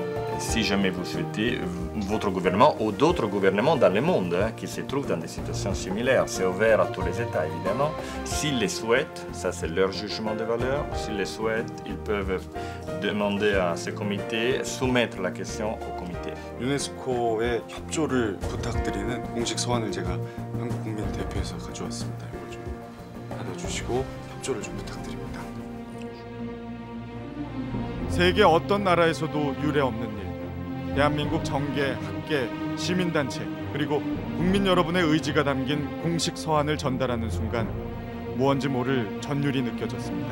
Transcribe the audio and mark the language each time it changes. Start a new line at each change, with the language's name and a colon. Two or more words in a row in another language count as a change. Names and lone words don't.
French: Si jamais vous souhaitez, votre gouvernement ou d'autres gouvernements dans le monde qui se trouvent dans des situations similaires, c'est ouvert à tous les États évidemment. S'ils le souhaitent, ça c'est leur jugement de valeur, s'ils le souhaitent, ils peuvent demander à ce comité, soumettre la question au comité.
Korean: 유네스코의 협조를 부탁드리는 공식 서한을 제가 한국국민대표에서 가져왔습니다. 이걸 좀 받아주시고 협조를 좀 부탁드립니다. 세계 어떤 나라에서도 유례 없는 일. 대한민국 정계, 학계, 시민단체 그리고 국민 여러분의 의지가 담긴 공식 서한을 전달하는 순간 무언지 모를 전율이 느껴졌습니다.